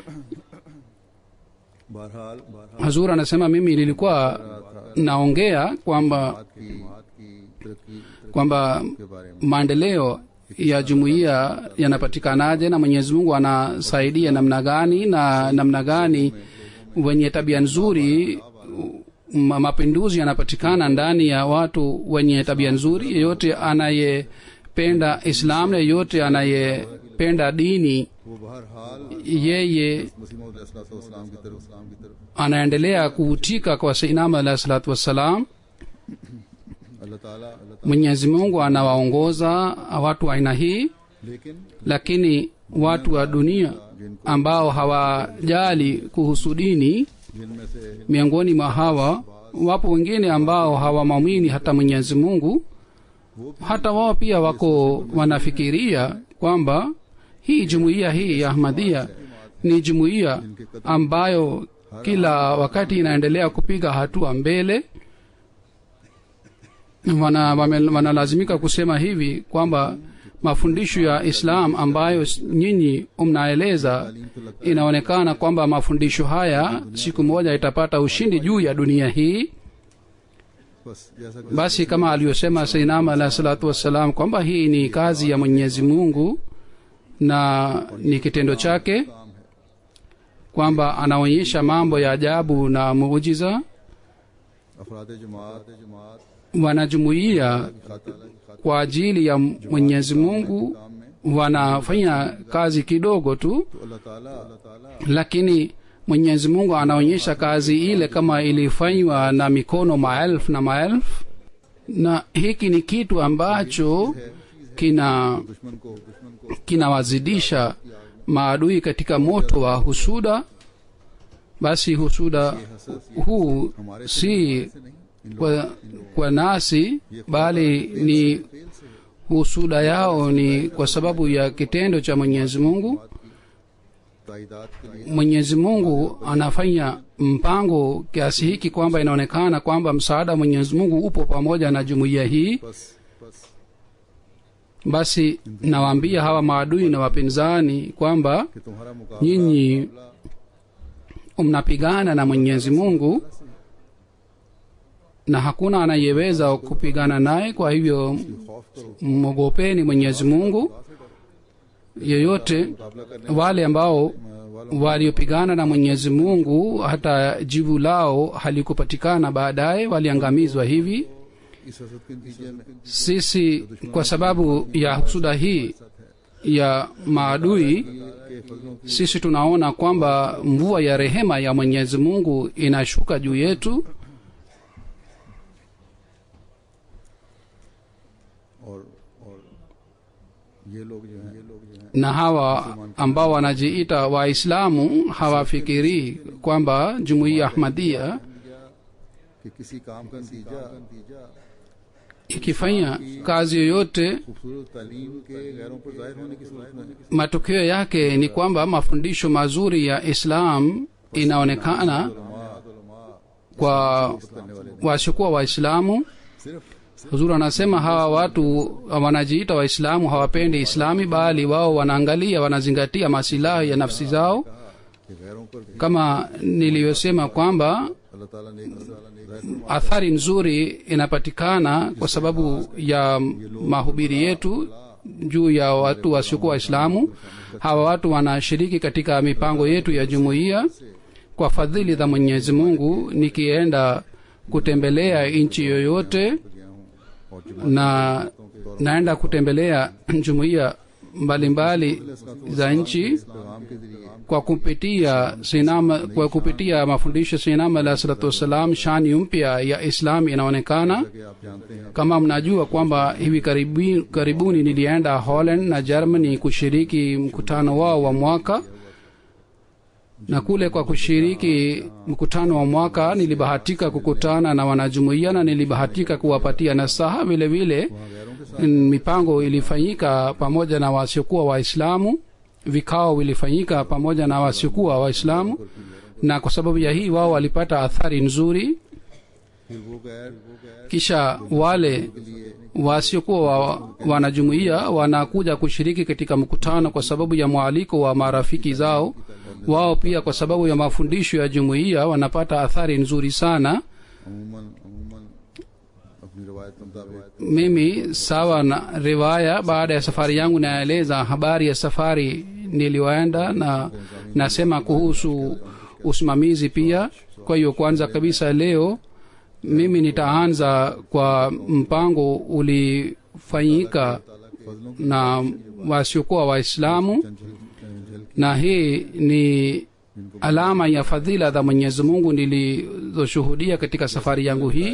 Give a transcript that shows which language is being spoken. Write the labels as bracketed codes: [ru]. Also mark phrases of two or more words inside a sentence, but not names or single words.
[sw] Huzur anasema mimi nilikuwa naongea kwamba maendeleo ya jumuiya yanapatikanaje na Mwenyezi Mungu anasaidia namna gani, na namna gani wenye tabia nzuri, mapinduzi yanapatikana ndani ya watu wenye tabia nzuri. Yeyote anayependa Islam na yeyote anayependa dini, [ur] وہ بہرحال [sw] yeye [ur] مسیح موعود علیہ السلام کی طرف [sw] anaendelea kuvutika kwa Sayyidina [ar] عليه الصلاة والسلام. [ur] اللہ تعالیٰ [sw] Mwenyezi Mungu anawaongoza watu wa aina hii, [ur] लेकिन [sw] lakini watu wa dunia ambao hawajali kuhusu dini, [ur] جن میں سے [sw] miongoni mwa hawa wapo wengine ambao hawamwamini hata Mwenyezi Mungu. Hata wao pia wako wanafikiria kwamba hii jumuiya hii ya Ahmadiyya ni jumuiya ambayo kila wakati inaendelea kupiga hatua mbele. Wanalazimika kusema hivi kwamba mafundisho ya Islam ambayo nyinyi mnaeleza, inaonekana kwamba mafundisho haya siku moja itapata ushindi juu ya dunia hii. [ur] بس جیسا کہ [sw] Basi kama aliyosema Sayyidina [ar] عليه الصلاة والسلام [sw] kwamba hii ni kazi ya Mwenyezi Mungu na ni kitendo chake, kwamba anaonyesha mambo ya ajabu na muujiza. [ur] افراد جماعت [sw] Wanajumuia kwa ajili ya Mwenyezi Mungu wanafanya kazi kidogo tu, [ur] تو اللہ تعالیٰ [sw] lakini Mwenyezi Mungu anaonyesha kazi ile kama ilifanywa na mikono maelfu na maelfu. Na hiki ni kitu ambacho [ur] دشمن کو [sw] kinawazidisha maadui katika moto wa husuda. Basi husuda huu si kwa nasi, bali ni husuda yao ni kwa sababu ya kitendo cha Mwenyezi Mungu. [ur] تائید کے لیے [sw] Mwenyezi Mungu anafanya mpango kiasi hiki kwamba inaonekana kwamba msaada wa Mwenyezi Mungu upo pamoja na jumuiya hii. [ur] बस [sw] Basi nawaambia hawa maadui na wapinzani kwamba [ur] کہ تمہارا مقابلہ [sw] nyinyi mnapigana na Mwenyezi Mungu na hakuna anayeweza kupigana naye. Kwa hivyo [ur] خوف کرو, [sw] mwogopeni Mwenyezi Mungu. Yeyote wale ambao waliopigana na Mwenyezi Mungu hata jibu lao halikupatikana, baadaye waliangamizwa hivi. [ur] اس حسد کے نتیجے میں [sw] Sisi kwa sababu ya husuda hii ya maadui, [ur] کے فضلوں کی [sw] sisi tunaona kwamba mvua ya rehema ya Mwenyezi Mungu inashuka juu yetu, [ur] اور یہ لوگ جو ہیں [sw] na hawa ambao wanajiita Waislamu hawafikirii kwamba jumuiya Ahmadiyya [ur] کہ کسی کام کا نتیجہ [sw] ikifanya kazi yoyote, [ur] خوبصورت تعلیم کے غیروں پر ظاہر ہونے کی صورت میں [sw] matokeo yake ni kwamba mafundisho mazuri ya Islam inaonekana kwa wasiokuwa Waislamu. [ur] सिर्फ [sw] Huzuri anasema hawa watu wanajiita Waislamu hawapendi Islami, bali wao wanaangalia, wanazingatia masilahi ya nafsi zao. [ur] کہ غیروں پر بھی [sw] Kama niliyosema kwamba [ur] اللہ تعالیٰ نے [sw] athari nzuri inapatikana kwa sababu ya mahubiri yetu juu ya watu wasiokuwa Waislamu. Hawa watu wanashiriki katika mipango yetu ya jumuiya kwa fadhili za Mwenyezi Mungu. Nikienda kutembelea nchi yoyote na naenda kutembelea jumuiya mbalimbali za nchi, [ur] پیغام کے ذریعے [sw] kwa kupitia mafundisho Sayyidina [ar] عليه الصلاة والسلام, [sw] shani mpya ya Islam inaonekana. [ur] کہ آپ جانتے ہیں [sw] Kama mnajua kwamba hivi karibuni nilienda Holland na Germany kushiriki mkutano wao wa mwaka, na kule kwa kushiriki mkutano wa mwaka nilibahatika kukutana na wanajumuiya na nilibahatika kuwapatia nasaha. Vile vile mipango ilifanyika pamoja na wasiokuwa Waislamu, vikao vilifanyika pamoja na wasiokuwa Waislamu, na kwa sababu ya hii wao walipata athari nzuri. [ur] پھر وہ غیر [sw] Kisha wale wasiokuwa wanajumuiya wanakuja kushiriki katika mkutano kwa sababu ya mwaliko wa marafiki zao. Wao pia kwa sababu ya mafundisho ya jumuiya wanapata athari nzuri sana. [ur] عموماً اپنی روایت کے مطابق [sw] Mimi sawa na riwaya, baada ya safari yangu naeleza habari ya safari niliyoenda, na nasema kuhusu usimamizi pia. Kwa hiyo kwanza kabisa leo mimi nitaanza kwa mpango ulifanyika na wasiokuwa waislamu, na hii ni alama ya fadhila za Mwenyezi Mungu nilizoshuhudia katika safari yangu hii.